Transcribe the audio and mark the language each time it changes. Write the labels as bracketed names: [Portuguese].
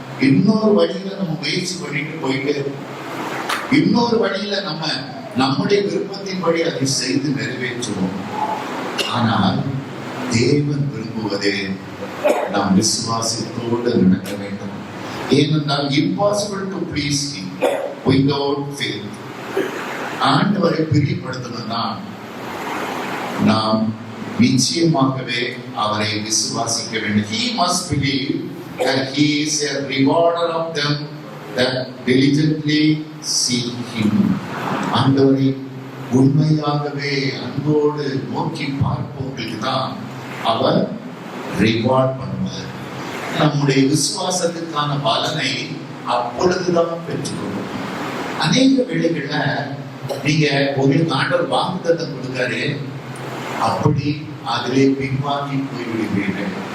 [Tamil] இன்னொரு வழியில நம்ம முயற்சி பண்ணிட்டு போயிட்டு, இன்னொரு வழியில நம்ம நம்முடைய விருப்பத்தின்படி அதை செய்து நிறைவேற்றுவோம். ஆனால் தேவன் விரும்புவதே நாம் விசுவாசத்தோடு நடக்க வேண்டும். ஏனென்றால் [English] impossible to please him without faith. [Tamil] ஆண்டவரை பிரியப்படுத்தணும்னா நாம் நிச்சயமாகவே அவரை விசுவாசிக்க வேண்டும். [English] He must believe that he is a rewarder of them that diligently seek him. [Tamil] ஆண்டவரை உண்மையாகவே அன்போடு நோக்கி பார்ப்பவர்களுக்கு தான் அவர் ரிவார்ட் பண்ணுவார். நம்முடைய விசுவாசத்துக்கான பலனை அப்பொழுதுதான் பெற்றுக்கொள்ளும். அநேக வேளைகள்ல நீங்க உங்களுக்கு ஆண்டவர் வாக்குத்தத்தம் கொடுக்காரு, அப்படி அதிலே பின்வாங்கி போய்விடுவீர்கள்.